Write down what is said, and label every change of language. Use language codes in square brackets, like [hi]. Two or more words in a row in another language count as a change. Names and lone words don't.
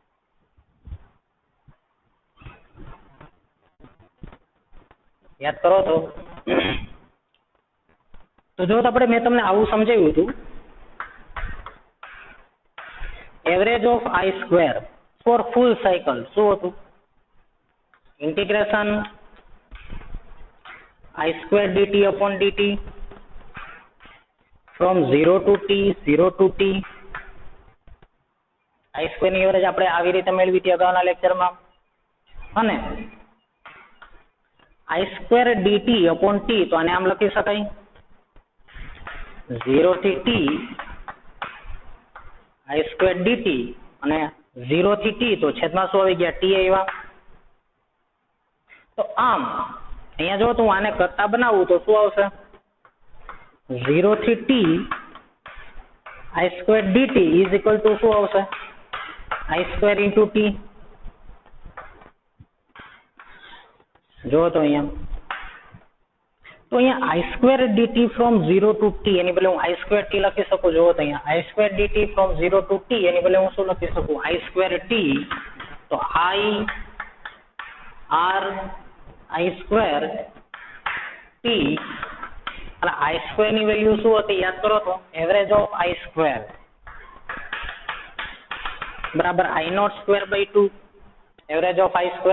[gu] યાદ કરો તો જો આપણે, મેં તમને આવું સમજાવ્યું હતું, [en] average of I² for full cycle [gu] શું હતું? [en] ઇન્ટિગ્રેશન I² dt upon dt from 0 to t, 0 to t. [gu] I² ની એવરેજ આપણે આવી રીતે મેળવી હતી અગાઉના લેક્ચરમાં. અને [en] I² dt upon t, [gu] તો આને આમ લખી શકાય 0 થી t I² dt, અને 0 થી t તો છેદમાં શું આવી ગયા? t આવ્યા. તો આમ અહીંયા જો તું આને કરતા બનાવું તો શું આવશે? 0 થી t I² dt [en] is equal to [gu] શું આવશે? [en] I² into t. [gu] જો તો અહીંયા [en] I² dt from 0 to t [gu] એની બદલે હું I² t લખી શકું. જો તો અહીંયા [en] I² dt from 0 to t [gu] એની બદલે હું શું લખી શકું? I² t. તો I R I² t, અને I² ની વેલ્યુ શું હતી યાદ કરો તો? [en] average of I², બરાબર I not square by 2, average of I².